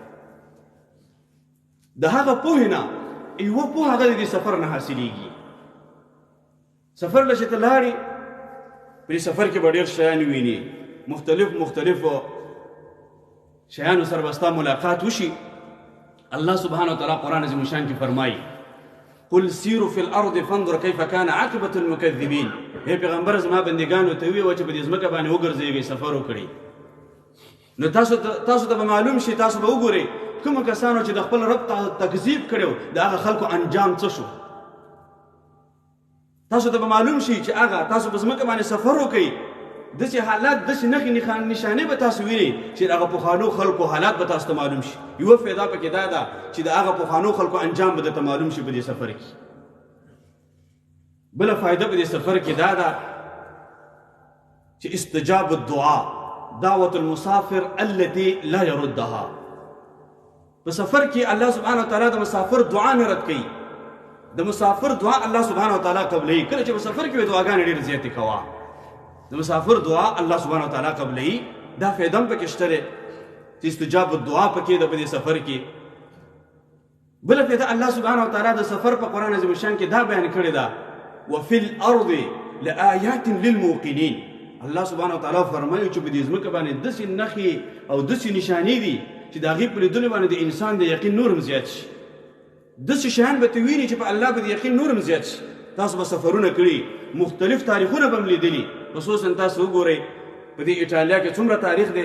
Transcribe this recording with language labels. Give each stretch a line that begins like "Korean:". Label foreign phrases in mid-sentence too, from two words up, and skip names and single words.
Pashto: د هغه پوهې نه یوه پوهه هغه د دې سفر نه حاصلېږي. سفر له چې ته لاړې په دې سفر کې به ډېر شیان ویني، مختلفو شیانو سره به ستا ملاقات وشي.
Arabic: الله سبحانه وتعالی
Pashto: قرآن عظیم الشان کې فرمایي
Arabic: قل سیروا فی الارض فانظر کیف کان عاقبة المکذبین.
Pashto: ای پیغمبر زما بندګانو ته ووایه چې په دې ځمکه باندې وګرځېږئ، سفر وکړئ، نو تاسو ته به معلوم شي، تاسو به وګورئ کومو کسانو چې د خپل رب تکذیب کړی د هغه خلکو انجام څه شو. تاسو ته به معلوم شي چې هغه تاسو په ځمکه باندې سفر وکړئ، داسې حالات، داسې نښې نښانې به تاسو وینئ چې د هغه پخوانو خلکو حالات به تاسو ته معلوم شي. یوه فایده پکې دا ده چې د هغه پخوانو خلکو انجام به درته معلوم شي په دې سفر کې. بله فایده په دې سفر کې دا ده چې
Arabic: استجاب الدعاء دعوة المسافر التي لا يردها.
Pashto: په سفر کې
Arabic: الله سبحانه وتعالی
Pashto: د مسافر دعا نه رد کوي، د مسافر دعا
Arabic: الله سبحانه وتعالی
Pashto: قبلوي. کله چې په سفر کې دعاګانې ډېرې زیاتې کوه، د مسافر دعا
Arabic: الله سبحانه وتعالی
Pashto: قبلوي. دا فایده هم پکې شته دی چې
Arabic: استجاب الدعا
Pashto: پکې ده په دې سفر کې. بله فایده
Arabic: الله سبحانه وتعالی
Pashto: د سفر په قرآن عظیم الشان کې دا بیان کړې ده
Arabic: وفي الارض لآیات للموقنین. الله سبحانه وتعالی
Pashto: فرمایي چې په دې ځمکه باندې داسې نښې او داسې نشانې دي چې د هغې په لیدلو باندې د انسان د یقین نور هم زیات شي. داسې شیان به ته ویني چې په الله به د یقین نور هم زیات شي. تاسو به سفرونه کړي، مختلف تاریخونه به هم لیدلي، خصوصا تاسو وګورئ په دې ایټالیا کې څومره تاریخ دی.